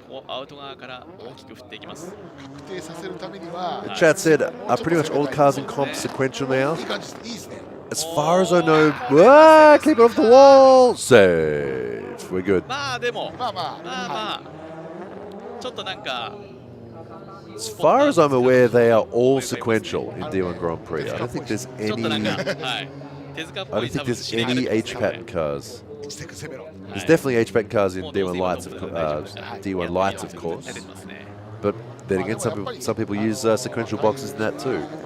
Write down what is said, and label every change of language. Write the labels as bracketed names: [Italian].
[Japanese] ここアウト側から大きく振っていきます。確定させるためには。 [English] The chat said, are pretty much all the cars in comp sequential now? As far as I know, keep it off the wall. Save. We're good. [Japanese] まあでもまあちょっとなんか。 [English] As far as I'm aware, they are all sequential in D1 Grand Prix. I don't think there's any. I don't think there's any H pattern cars. There's definitely H pattern cars in D1 Lights, D1 Lights, of course. But then again, some people use sequential boxes in that too.